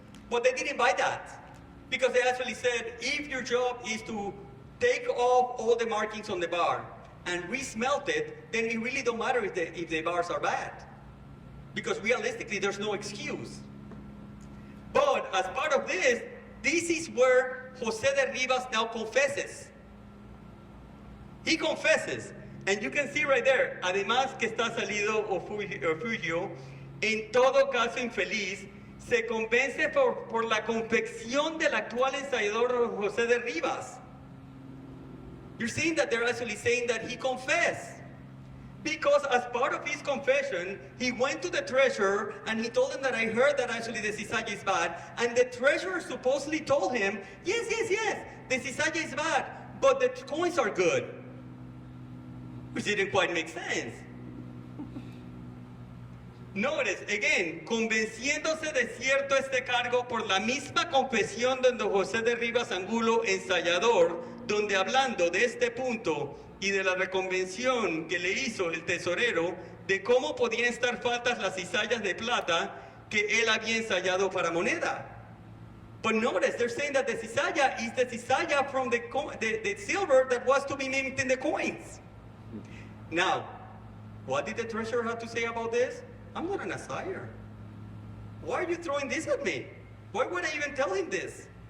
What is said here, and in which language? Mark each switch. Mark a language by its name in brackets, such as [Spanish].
[English] But they didn't buy that, because they actually said, if your job is to take off all the markings on the bar and re-smelt it, then it really don't matter if the bars are bad. Because realistically, there's no excuse. But as part of this is where Jose de Rivas now confesses. He confesses. And you can see right there, [Spanish] además que está salido Ofugio, en todo caso infeliz, se convence por la confección del actual ensayador Jose de Rivas. [English] You're seeing that they're actually saying that he confessed. Because as part of his confession, he went to the treasurer and he told him that I heard that actually the cizalla is bad. And the treasurer supposedly told him, yes, the cizalla is bad, but the coins are good. Which didn't quite make sense. Notice, again, [Spanish] convenciéndose de cierto este cargo por la misma confesión de don José de Rivas Angulo, ensayador, donde hablando de este punto y de la reconvención que le hizo el tesorero de cómo podían estar faltas las cizallas de plata que él había ensayado para moneda. [English] But notice, they're saying that the cizalla is the cizalla from the silver that was to be named in the coins. Now, what did the treasurer have to say about this? I'm not an assayer. Why are you throwing this at me? Why would I even tell him this?